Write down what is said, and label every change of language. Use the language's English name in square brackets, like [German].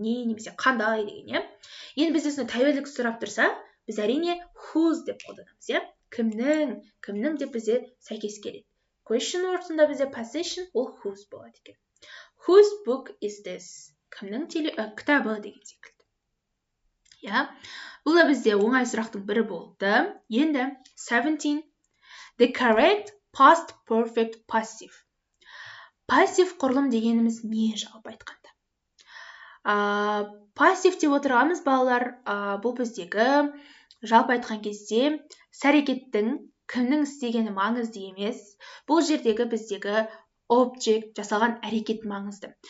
[Kazakh] Не, немесе қандай деген, Енді бізде тәуелділік сұрап тұрса, біз әрине whose деп қолданамыз, Кімнің деп бізде сәйкес келеді. Question wordсында бізде possession, ол whose болады екен. [English] Whose book is this? [Kazakh] Кімнің кітабы деген секілді. Бұл да бізде оңай сұрақтың бірі болды. Енді 17. [English] The correct past perfect passive. [Kazakh] Пассив құрылым дегеніміз не жалпы айтқанда? Пассив деп отырғанымыз балалар, бұл біздегі жалпы айтқан кезде іс-әрекеттің кімнің істегені маңызды емес. Бұл жердегі біздегі object, жасалған әрекет маңызды.